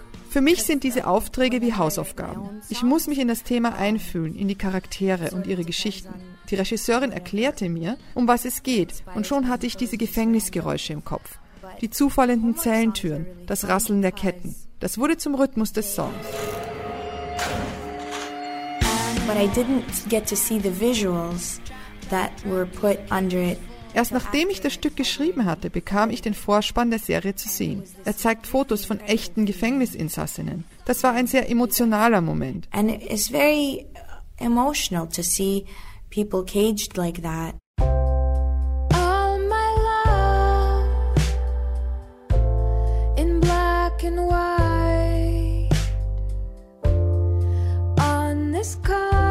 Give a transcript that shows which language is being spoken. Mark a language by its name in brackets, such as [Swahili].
[German] Für mich sind diese Aufträge wie Hausaufgaben. Ich muss mich in das Thema einfühlen, in die Charaktere und ihre Geschichten. Die Regisseurin erklärte mir, um was es geht, und schon hatte ich diese Gefängnisgeräusche im Kopf. Die zufallenden Zellentüren, das Rasseln der Ketten. Das wurde zum Rhythmus des Songs. [English] But I didn't get to see the visuals that were put under it. [German] Erst nachdem ich das Stück geschrieben hatte, bekam ich den Vorspann der Serie zu sehen. Er zeigt Fotos von echten Gefängnisinsassinnen. Das war ein sehr emotionaler Moment. [English] And it's very emotional to see people caged like that. All my love in black and white on this car.